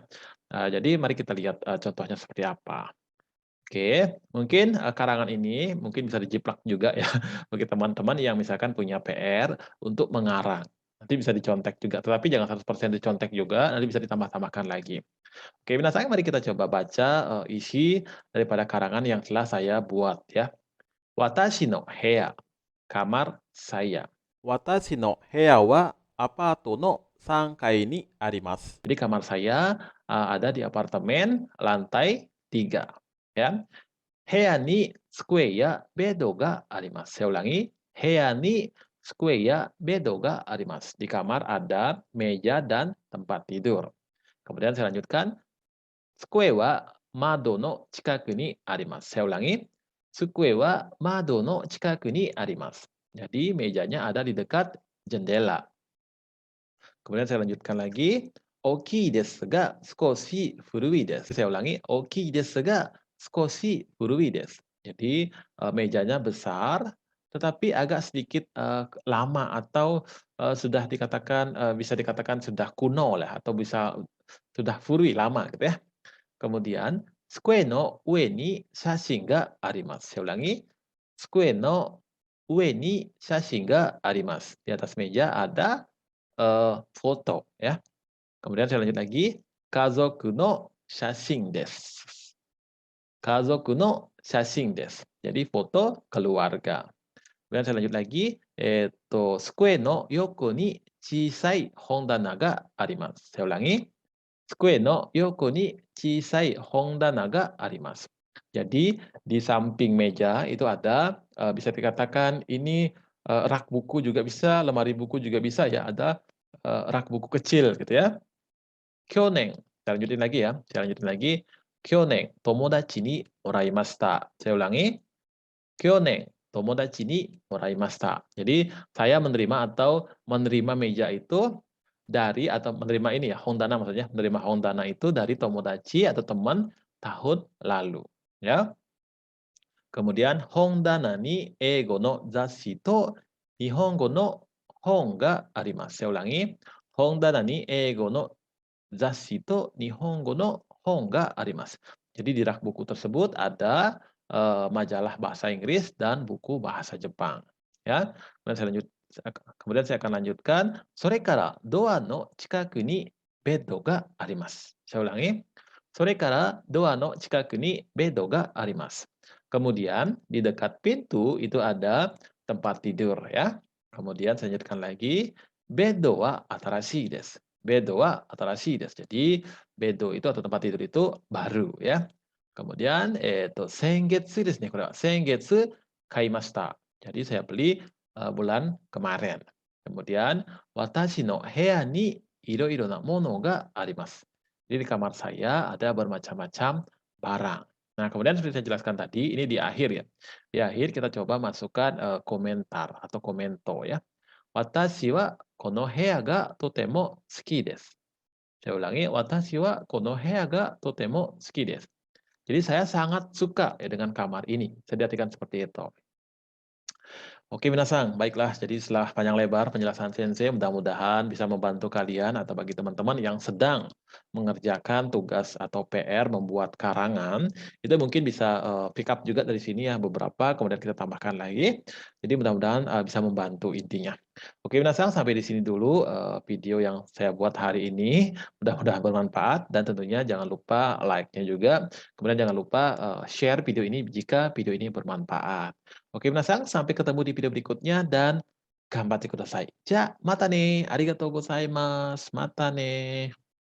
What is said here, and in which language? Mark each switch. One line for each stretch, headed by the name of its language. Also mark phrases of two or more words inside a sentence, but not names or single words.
Indonesian: Jadi mari kita lihat, contohnya seperti apa. Oke, mungkin, karangan ini mungkin bisa dijiplak juga ya bagi teman-teman yang misalkan punya PR untuk mengarang. Nanti bisa dicontek juga, tetapi jangan 100% dicontek juga, nanti bisa ditambah-tambahkan lagi. Oke, minasang mari kita coba baca, isi daripada karangan yang telah saya buat ya.
Japanese: 私の部屋,
Indonesian: kamar saya.
Japanese: 私の部屋はアパートの3階にあります。
Indonesian: Jadi kamar saya, ada di apartemen lantai 3 ya.
Japanese: 部屋に机やベッドがあります.
Indonesian: Saya ulangi,
Japanese: 部屋に机やベッドがあります.
Indonesian: Di kamar ada meja dan tempat tidur. Kemudian saya lanjutkan,
Japanese: 机は窓の近くにあります.
Indonesian: Saya ulangi,
Japanese: 机は窓の近くにあります.
Indonesian: Jadi mejanya ada di dekat jendela. Kemudian saya lanjutkan lagi,
Japanese: 大きいですが少し古いです.
Indonesian: Saya ulangi,
Japanese: 大きいですが少し古いです.
Indonesian: Jadi, mejanya besar, tetapi agak sedikit, lama atau, sudah dikatakan, bisa dikatakan sudah kuno lah, atau bisa sudah furui, lama gitu ya. Kemudian,
Japanese: 机の上に写真があります.
Indonesian: Saya ulangi,
Japanese: 机の上に写真があります.
Indonesian: Di atas meja ada, foto ya. Kemudian saya lanjut lagi,
Japanese: 家族の写真です. 家族の写真です.
Indonesian: Jadi foto keluarga. Kemudian saya lanjut lagi,
Japanese: 机の横に小さい本棚があります.
Indonesian: Saya ulangi,
Japanese: 机の横に小さい本棚があります.
Indonesian: Jadi di samping meja itu ada, bisa dikatakan ini, rak buku juga bisa, lemari buku juga bisa ya, ada, rak buku kecil gitu ya. Kyonen, saya lanjutin lagi ya, saya lanjutin lagi.
Japanese: 去年、友達にもらいました.
Indonesian: Saya ulangi,
Japanese: 去年、友達にもらいました.
Indonesian: Jadi, saya menerima atau menerima meja itu dari atau menerima ini ya, hondana maksudnya, menerima hondana itu dari tomodachi atau teman tahun lalu, ya.
Japanese: Kemudian 本棚に英語の雑誌と日本語の本があります.
Indonesian: Saya ulangi,
Japanese: 本棚に英語の雑誌と日本語の本があります.
Indonesian: Jadi di rak buku tersebut ada, majalah bahasa Inggris dan buku bahasa Jepang, ya. Kemudian saya akan lanjutkan,
Japanese: "それからドアの近くにベッドがあります."
Indonesian: Saya ulangi,
Japanese: "それからドアの近くにベッドがあります."
Indonesian: Kemudian di dekat pintu itu ada tempat tidur ya. Kemudian saya lanjutkan lagi,
Japanese: "ベッドは新しいです." ベッドは新しいです.
Indonesian: Jadi bedo itu atau tempat tidur itu baru ya. Kemudian,
Japanese: 先月ですね、これは. 先月買いました.
Indonesian: Jadi saya beli, bulan kemarin. Kemudian,
Japanese: 私の部屋にいろいろな物があります.
Indonesian: Jadi di kamar saya ada bermacam-macam barang. Nah, kemudian seperti saya jelaskan tadi, ini di akhir ya. Di akhir kita coba masukkan, komentar atau komento ya.
Japanese: 私はこの部屋がとても好きです.
Indonesian: Saya ulangi,
Japanese: 私はこの部屋がとても好きです.
Indonesian: Jadi saya sangat suka ya dengan kamar ini. Saya diartikan seperti itu. Oke, minasang, baiklah. Jadi setelah panjang lebar penjelasan Sensei, mudah-mudahan bisa membantu kalian atau bagi teman-teman yang sedang mengerjakan tugas atau PR membuat karangan, itu mungkin bisa
English: pick up
Indonesian: juga dari sini ya beberapa, kemudian kita tambahkan lagi. Jadi mudah-mudahan bisa membantu intinya. Oke, minasang, sampai di sini dulu video yang saya buat hari ini. Mudah-mudahan bermanfaat dan tentunya jangan lupa like-nya juga. Kemudian jangan lupa share video ini jika video ini bermanfaat. Oke, minasang, sampai ketemu di video berikutnya dan
Japanese: 頑張ってください. じゃ、またね. ありがとうございます. またね.